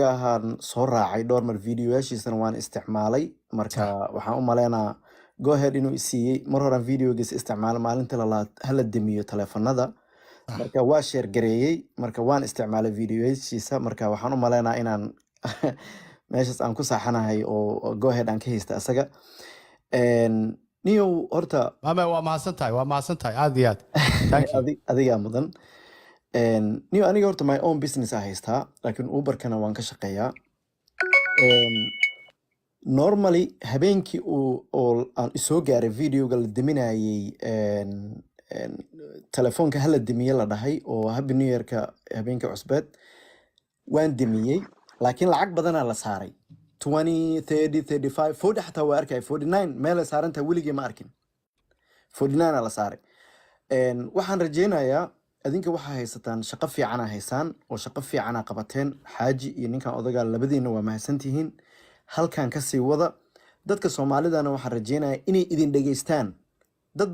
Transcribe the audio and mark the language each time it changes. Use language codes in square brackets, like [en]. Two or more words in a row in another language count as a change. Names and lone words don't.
[so] ahaan soo raacay dhowr mar videoyaashiisana waan isticmaalay marka waxaan u maleynaa [en] go ahead [so] inuu isiiyey mar horaan videogiisa isticmaalay maalinta labaad hala demiyo taleefanada marka waa share gareeyey marka waan isticmaalay videoyaashiisa marka waxaan u maleynaa inaan meeshaas aan ku saaxanahay oo [en] go ahead [so] aan ka haysta asaga niyo horta waa mahadsantahay aad iyo aad adigaa mudan niyo aniga horta [en] my own business [so] a haystaa laakiin Uberkana waan ka shaqeeyaa normally habeenkii oo aan isoo gaaray videoga la deminayay telefoonka hala demiye la dhahay oo [en] happy new yearka [so] habeenkii cusbeed waan demiyey laakiin lacag badanaa la saaray 20 30 35 40 حتى واركاي 49 meel saaranta wiliga ma arkin 49 la saaray waxaan rajeynayaa adinka waxa haysataan shaqo fiican haysaan oo shaqo fiican qabateen xaaji iyo ninkan odaga labadiina waa mahadsantihiin halkan ka sii wada dadka Soomaalidana waxaan rajeynayaa inay idin dhageystaan dad